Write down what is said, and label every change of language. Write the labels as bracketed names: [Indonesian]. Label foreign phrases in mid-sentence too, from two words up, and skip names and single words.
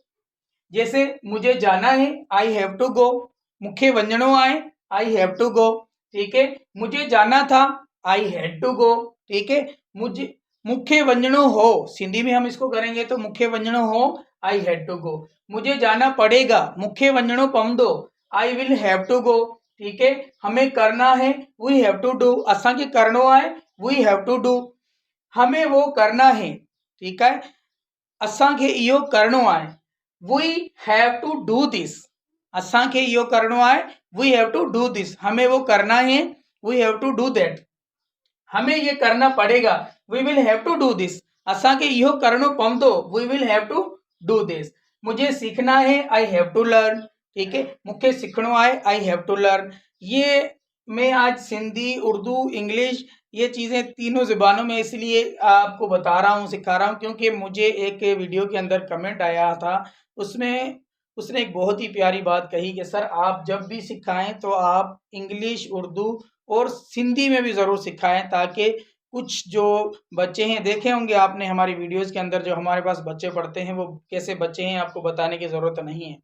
[Hindi] जैसे मुझे जाना है, [English] I have to go. [Sindhi] मुखे वंजणो आए, [English] I have to go. [Hindi] ठीक है, मुझे जाना था, [English] I had to go. [Hindi] ठीक है, मुझे [Sindhi] मुखे वंजणो हो, [Hindi] सिंधी में हम इसको करेंगे तो [Sindhi] मुखे वंजणो हो, [English] I had to go. [Hindi] मुझे जाना पड़ेगा, [Sindhi] मुखे वंजणो पवंदो, [English] I will have to go. [Hindi] ठीक है, हमें करना है, [English] we have to do. [Sindhi] असांखे करणो आहे, [English] we have to do. [Hindi] हमें वो करना है, ठीक है, [Sindhi] असांखे इहो करणो आहे, [English] we have to do this. [Sindhi] असांखे इहो करणो आहे, [English] we have to do this. [Hindi] हमें वो करना है, [English] we have to do that. [Hindi] हमें ये करना पड़ेगा, [English] we will have to do this. [Sindhi] असांखे इहो करणो पवंदो, [English] we will have to do this. [Hindi] मुझे सीखना है, [English] I have to learn. [Hindi] ठीक है, [Sindhi] मूंखे सिखणो आहे, [English] I have to learn. [Hindi] ये मैं आज सिंधी, उर्दू, इंग्लिश, ये चीज़ें तीनों ज़ुबानों में इसलिए आपको बता रहा हूँ, सिखा रहा हूँ, क्योंकि मुझे एक वीडियो के अंदर कमेंट आया था, उसमें उसने एक बहुत ही प्यारी बात कही कि सर आप जब भी सिखाएं तो आप इंग्लिश, उर्दू और सिंधी में भी ज़रूर सिखाएं, ताकि कुछ जो बच्चे हैं, देखे होंगे आपने हमारी वीडियोस के अंदर जो हमारे पास बच्चे पढ़ते हैं वो कैसे बच्चे हैं, आपको बताने की ज़रूरत नहीं है।